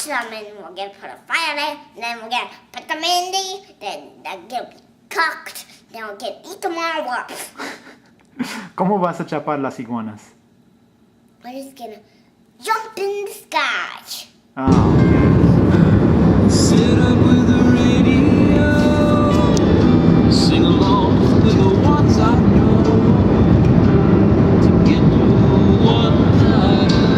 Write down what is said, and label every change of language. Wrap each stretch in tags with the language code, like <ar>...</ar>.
<en>watch them, and we're gonna put a fire there, and then we're gonna put them in there, then they're gonna be cooked, then we're gonna eat them all up.</en> <es>¿Cómo vas a chapar las iguanas?</es> <en>We're just gonna jump in the sky. Ah, okay. Sit up with the radio, sing along with the ones I know, to get through one night</en>